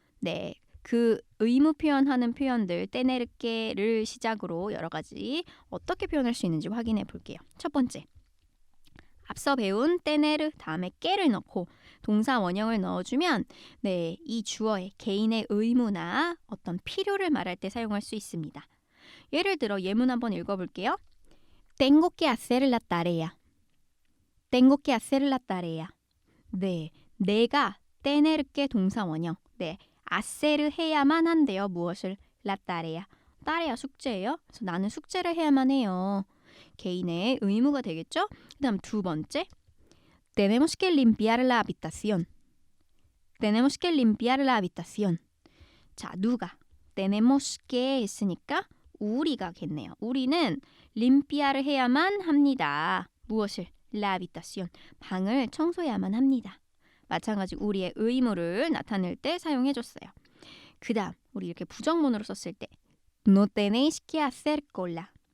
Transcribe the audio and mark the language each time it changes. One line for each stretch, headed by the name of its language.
Korean: 네, 그 의무 표현하는 표현들 떼네르께를 시작으로 여러 가지 어떻게 표현할 수 있는지 확인해 볼게요. 첫 번째, 앞서 배운 떼네르 다음에 깨를 넣고 동사 원형을 넣어주면 네, 이 주어의 개인의 의무나 어떤 필요를 말할 때 사용할 수 있습니다. 예를 들어 예문 한번 읽어볼게요.
Spanish: Tengo que hacer la tarea. Tengo que hacer la tarea.
Korean: 네, 내가 tener que 동사 원형. 네, hacer 해야만 한대요. 무엇을?
Spanish: La tarea.
Korean: 딸이야 숙제예요. 그래서 나는 숙제를 해야만 해요. 개인의 의무가 되겠죠? 그다음 두 번째.
Spanish: Tenemos que limpiar la habitación. Tenemos que limpiar la habitación.
Korean: 자, 누가?
Spanish: Tenemos que
Korean: 했으니까 우리가겠네요. 우리는 limpiar를 해야만 합니다.
Spanish: 무엇을? La habitación.
Korean: 방을 청소해야만 합니다. 마찬가지 우리의 의무를 나타낼 때 사용해줬어요. 그 다음 우리 이렇게 부정문으로 썼을 때
Spanish: No tenéis que hacer cola.